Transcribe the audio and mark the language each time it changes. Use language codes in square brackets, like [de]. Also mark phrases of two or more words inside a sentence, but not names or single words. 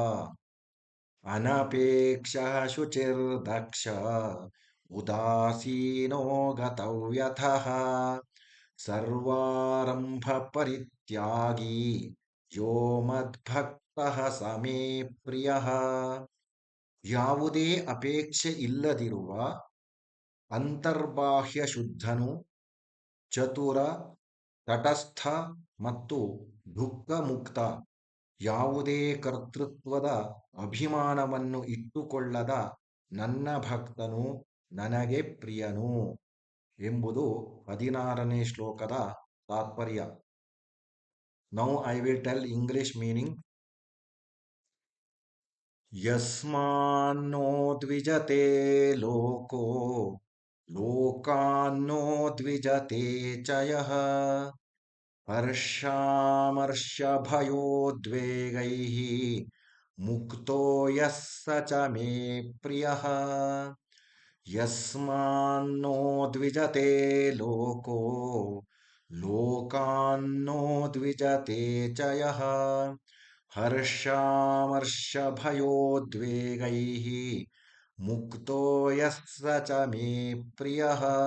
[sa] ಅನಪೇಕ್ಷಃ ಶುಚಿರ್ದಕ್ಷ ಉದಾಸೀನೋ ಗತವ್ಯಥಃ ಸರ್ವಾರಂಭ ಪರಿತ್ಯಾಗಿ ಯೋ ಮದ್ಭಕ್ತಃ ಸ ಮೇ ಪ್ರಿಯಃ. [kn] ಯಾವುದೇ ಅಪೇಕ್ಷೆ ಇಲ್ಲದಿರುವ ಅಂತರ್ಬಾಹ್ಯ ಶುದ್ಧನು, ಚತುರ, ತಟಸ್ಥ ಮತ್ತು ದುಃಖ ಮುಕ್ತ, ಯಾವುದೇ ಕರ್ತೃತ್ವದ ಅಭಿಮಾನವನ್ನು ಇಟ್ಟುಕೊಳ್ಳದ ನನ್ನ ಭಕ್ತನು ನನಗೆ ಪ್ರಿಯನು ಎಂಬುದು 16ನೇ ಶ್ಲೋಕದ ತಾತ್ಪರ್ಯ. [en] Now I will tell English meaning. [sa] ಯಸ್ಮಾನ್ನೋ ದ್ವಿಜತೆ ಲೋಕೋ ಲೋಕಾನ್ನೋ ದ್ವಿಜತೆ ಚ ಯಃ ಹರ್ಷಾಮರ್ಷಭಯೋದ್ವೇಗೈಃ ಮುಕ್ತೋ ಯಃ ಸ ಚ ಮೇ ಪ್ರಿಯಃ. ಯಸ್ಮಾನ್ನೋ ದ್ವಿಜತೆ ಲೋಕೋ ಲೋಕಾನ್ನೋ ದ್ವಿಜತೆ ಚ ಯಃ ಹರ್ಷಾಮರ್ಷಭಯೋದ್ವೇಗೈಃ ಮುಕ್ತೋ ಯಃ ಸ ಚ ಮೇ ಪ್ರಿಯಃ.